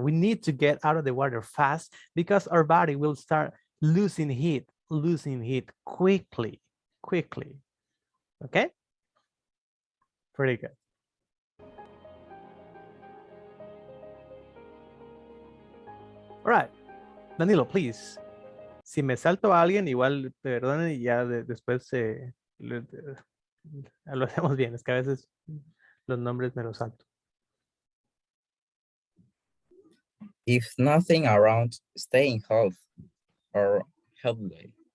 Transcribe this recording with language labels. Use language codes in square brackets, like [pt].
[en] We need to get out of the water fast because our body will start losing heat quickly. Okay, pretty good. All right, Danilo, please. [es] Si me salto a alguien, igual perdonen y ya después lo hacemos bien. Es que a veces los nombres me los salto. [en] If nothing around, stay in health or healthy.